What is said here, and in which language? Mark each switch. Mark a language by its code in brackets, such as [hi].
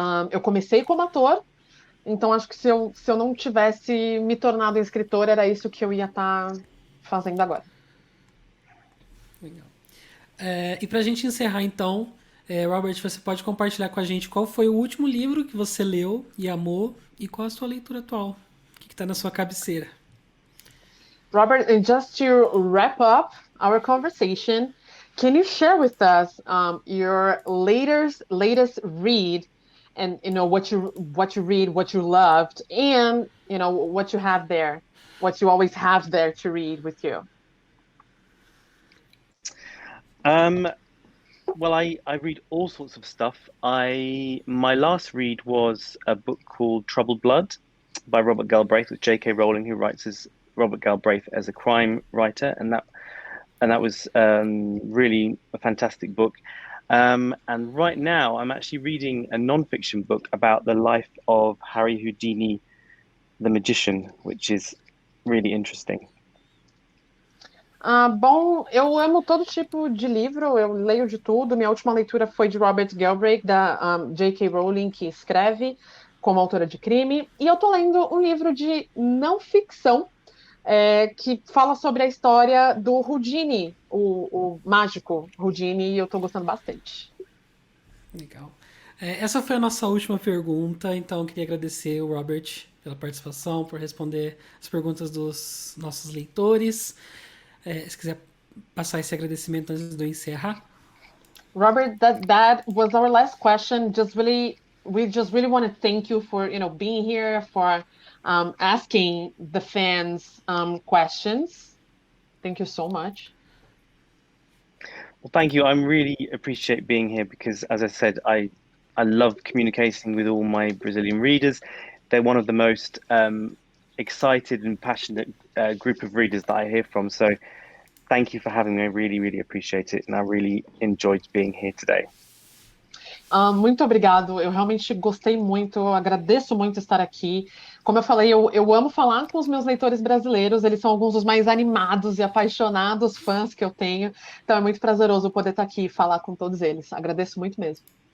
[pt] Eu comecei como ator, então acho que se eu não tivesse me tornado escritor, era isso que eu ia estar fazendo agora. Legal. E pra gente encerrar, então, Robert, você pode compartilhar com a gente qual foi o último livro que você leu e amou e qual a sua leitura atual? O que está na sua cabeceira? [en] Robert, and just to wrap up our conversation, can you share with us your latest read, and what you read, what you loved, and what you have there, what you always have there to read with you? Um, well, I read all sorts of stuff. I My last read was a book called Troubled Blood by Robert Galbraith with J.K. Rowling, who writes as Robert Galbraith as a crime writer, and that was really a fantastic book. And right now, I'm actually reading a non-fiction book about the life of Harry Houdini, the magician, which is really interesting. [pt] Bom, eu amo todo tipo de livro, eu leio de tudo. Minha última leitura foi de Robert Galbraith, da J.K. Rowling, que escreve como autora de crime. E eu tô lendo um livro de não ficção, que fala sobre a história do Houdini, o mágico Houdini, e eu tô gostando bastante. Legal. Essa foi a nossa última pergunta, então eu queria agradecer o Robert pela participação, por responder as perguntas dos nossos leitores. Se quiser passar esse agradecimento antes de eu encerrar. [en] Robert, that was our last question. We just really want to thank you for being here, for asking the fans questions. Thank you so much. Well, thank you. I really appreciate being here because, as I said, I love communicating with all my Brazilian readers. They're one of the most excited and passionate group of readers that I hear from. So, thank you for having me. I really, really appreciate it, and I really enjoyed being here today. [pt] Muito obrigado. Eu realmente gostei muito. Eu agradeço muito estar aqui. Como eu falei, eu amo falar com os meus leitores brasileiros. Eles são alguns dos mais animados e apaixonados fãs que eu tenho. Então é muito prazeroso poder estar aqui e falar com todos eles. Agradeço muito mesmo.